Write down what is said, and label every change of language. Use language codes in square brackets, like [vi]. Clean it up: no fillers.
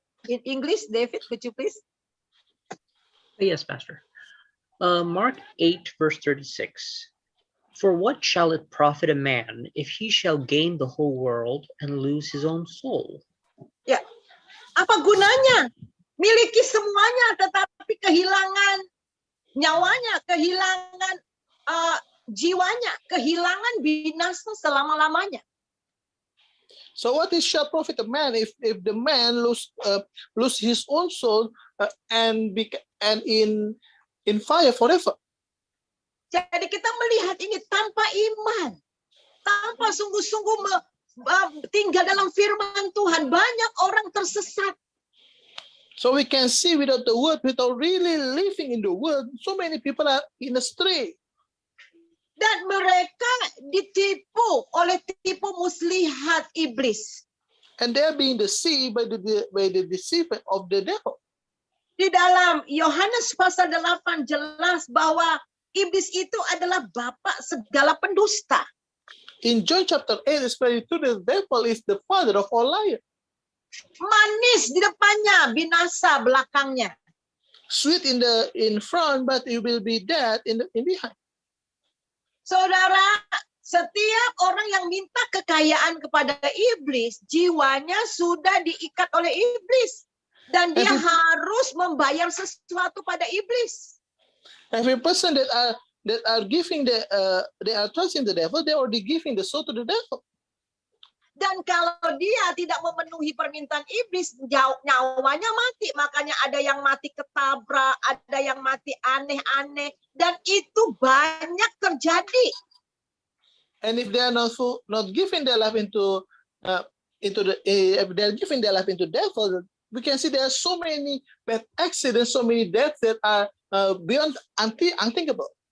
[en] In English, David, could you please? Yes, Pastor. Mark 8, verse 36. For what shall it profit a man if he shall gain the whole world and lose his own soul? [id] Ya, apa gunanya? Miliki semuanya tetapi kehilangan nyawanya, kehilangan jiwanya, kehilangan binasa selama-lamanya. [en] So what is shall profit a man if the man lose his own soul and in fire forever? [id] Jadi kita melihat ini tanpa iman, tanpa sungguh-sungguh tinggal dalam firman Tuhan, banyak orang tersesat. [en] So we can see without the word, without really living in the word, so many people are in astray. [id] Dan mereka ditipu oleh tipu muslihat iblis. [en] And they are being deceived by the deceiver of the devil. [id] Di dalam Yohanes pasal 8 jelas bahwa iblis itu adalah bapak segala pendusta. [en] In John chapter 8, it's very true, the devil is the father of all liars. [id] Manis di depannya, binasa belakangnya. [en] Sweet in front, but it will be dead in behind. [id] Saudara, setiap orang yang minta kekayaan kepada iblis, jiwanya sudah diikat oleh iblis. Dan dia harus membayar sesuatu pada iblis. [en] Every person that are giving they are trusting the devil, they are already giving the soul to the devil. [id] Dan kalau dia tidak memenuhi permintaan iblis, nyawanya mati. Makanya ada yang mati ketabrak, ada yang mati aneh-aneh. Dan itu banyak terjadi. [en] And if they are not giving their life if they are giving their life into devil, we can see there are so many bad accidents, so many deaths that are beyond unthinkable.